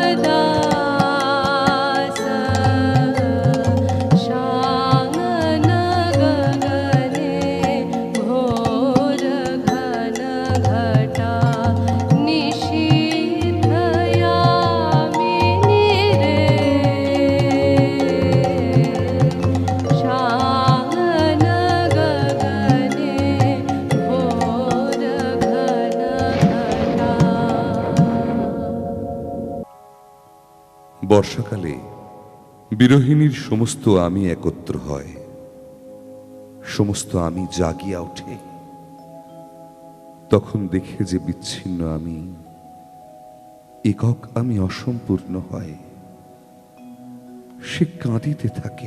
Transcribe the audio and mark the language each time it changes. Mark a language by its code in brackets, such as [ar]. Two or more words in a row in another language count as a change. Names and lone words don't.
[bn] দাস শাঙন গগনে ঘোর ঘন ঘটা নিশীথ যামিনী রে শাঙন গগনে ঘোর ঘন ঘটা। বর্ষাকালে বিরোহিণীর সমস্ত আমি একত্র হয়, সমস্ত আমি জাগিয়া ওঠে। তখন দেখে যে বিচ্ছিন্ন আমি, একক আমি অসম্পূর্ণ হয়, সে কাঁদিতে থাকে।